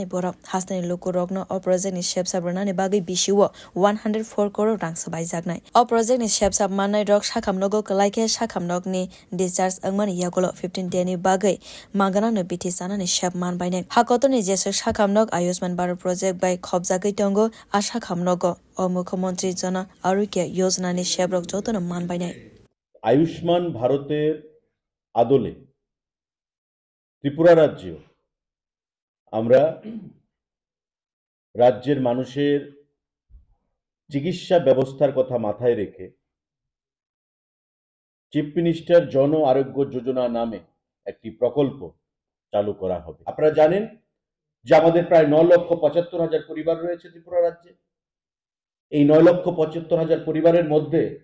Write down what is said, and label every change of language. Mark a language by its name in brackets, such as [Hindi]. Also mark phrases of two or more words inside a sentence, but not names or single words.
[Kok Borok] borok hastani loko rogno o project ni shep sabrona ne bagai bishiwo 104 crore rang sabai jagnai o project ni shep sab manai rog shakhamnogo kalaike shakhamnog ni discharge angmani ya golo 15 day ni bagai magana no biti sana ni shep man bainai hakoto ni jesu shakhamnog Ayushman Bharat project by khobjagai tongo asha khamnogo o Mukhyamantri Jana Arogya Yojana ni shebrok jotono man bainai [Bangla] আয়ুষ্মান ভারতের আদলে ত্রিপুরা রাজ্য আমরা রাজ্যের মানুষের চিকিৎসা ব্যবস্থার কথা মাথায় রেখে চিফ মিনিস্টার জন আরোগ্য যোজনা নামে একটি প্রকল্প চালু করা হবে আপনারা জানেন যে আমাদের প্রায় 9,75,000 পরিবার রয়েছে ত্রিপুরা রাজ্যে এই 9,75,000 পরিবারের মধ্যে